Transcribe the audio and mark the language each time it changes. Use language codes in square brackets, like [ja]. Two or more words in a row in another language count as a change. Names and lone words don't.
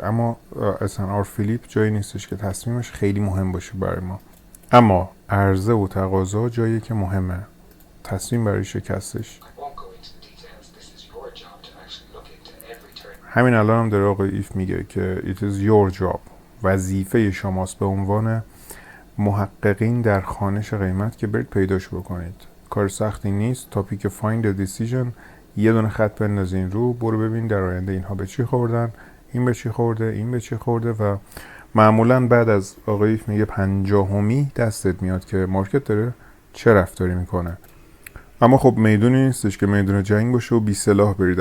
[fa] اما [en] SNR flip [fa] جایی نیستش که تصمیمش خیلی مهم باشه برای ما، اما عرضه و تقاضا جایی که مهمه، تصمیم برای شکستش. همین الان هم داره آقای ایف میگه که [en] it is your job، [fa] وظیفه شماست به عنوان محققین در خوانش قیمت که برید پیداش بکنید. کار سختی نیست. [en] تاپیک find a decision، [fa] یه دونه خط بندازین رو، برو ببین در آینده اینها به چی خوردن، این به چی خورده، این به چی خورده و معمولا بعد از آقای ایف میگه 50می دستت میاد که مارکت داره چه رفتاری میکنه. اما خب میدونی نیستش که میدون جنگ باشه و بی سلاح برید.